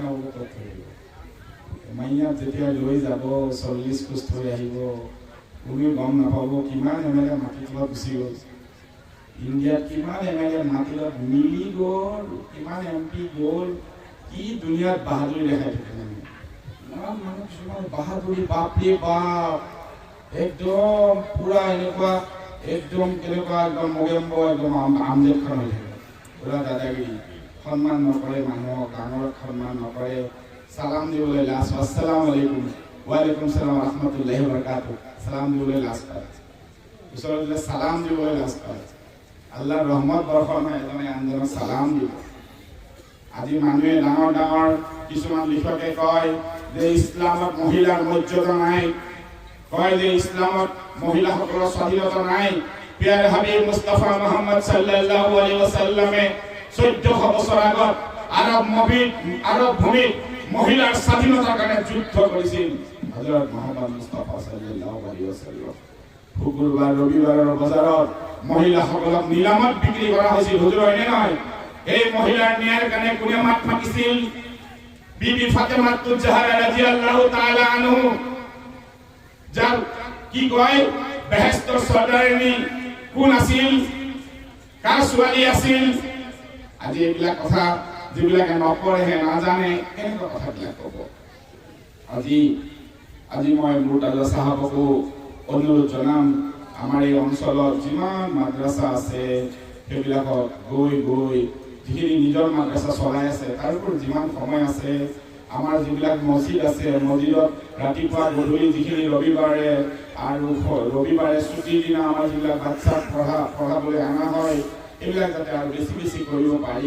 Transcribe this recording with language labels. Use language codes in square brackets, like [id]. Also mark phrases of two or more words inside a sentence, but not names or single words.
[as] নহ'ব ক'ত থৰিব মাইয়াত যেতিয়া লৈ যাব 40 খোজ থৈ আহিব কোনেও গম নাপাব কিমান এমেলে মাটি তলত গুচি গ'ল ইণ্ডিয়াত কিমান এমেলে মাটি তলত মিলি গ'ল কিমান MP গ'ল কি দুনিয়াত বাহাদুৰি দেখাই থাকে মানুহ কিছুমান বাহাদুৰি বাপৰে বাপ একদম পুৰা এনেকুৱা একদম কেনেকুৱা একদম মগেম্ব একদম আমজেদ খান হৈ থাকে পুৰা দাদাগিৰি সন্মান নকৰে মানুহক ডাঙৰক সন্মান নকৰে সালাম দিবলৈ লাজ [ar] السلام عليكم وعليكم السلام رحمة الله وبركاته [as] সালাম দিবলৈ লাজ পায় ওচৰলৈ সালাম দিবলৈ লাজ পায় আল্লাহৰ ৰহমত বৰ্ষণ হয় এজনে আনজনক সালাম দিব আজি মানুহে ডাঙৰ ডাঙৰ কিছুমান লিখকে কয় যে ইছলামত মহিলাৰ মৰ্যাদা নাই কয় যে ইছলামত মহিলাসকলৰ স্বাধীনতা নাই প্ৰিয় হাবিব মুস্তাফা মুহাম্মদ [ar] صلى الله عليه وسلم [as] 1400 বছৰ আগত আৰব ভূমিত মহিলাৰ স্বাধীনতাৰ কাৰণে যুদ্ধ কৰিছিল হযরত মুহাম্মদ মুস্তাফা [ar] صلى الله عليه وسلم [as] শুক্ৰবাৰ ৰবিবাৰৰ বজাৰত মহিলাসকলক নিলামত বিক্ৰী কৰা হৈছিল হুজুৰ এনে নহয় এই মহিলাৰ ন্যায়ৰ কাৰণে কোনে মাত মাতিছিল বিবি ফাতেমা তুজহাৰা [ar] رضي الله تعالى عنه [as] যার কি কয় বেহেশতৰ সৰ্দাৰিনী কোন আছিল কাৰ ছোৱালী আছিল আজি এইবিলাক কথা যিবিলাকে নপঢ়ে নাজানে কেনেকুৱা কথাবিলাক ক'ব আজি মই মুৰ্তাজা সাহাবকো অনুৰোধ জনাম আমাৰ এই অঞ্চলত যিমান মাদ্ৰাছা আছে সেইবিলাকত গৈ যিখিনি নিজৰ মাদ্ৰাছা চলাই আছে তাৰ ওপৰত যিমান সময় আছে আমাৰ যিবিলাক মছজিদ আছে মছজিদত ৰাতিপুৱা গধূলি যিখিনি ৰবিবাৰে আৰু ৰবিবাৰে ছুটিৰ দিনা আমাৰ যিবিলাক বাচ্চা পঢ়াবলৈ অনা হয় এইবিলাক যাতে আৰু বেছি বেছি কৰিব পাৰি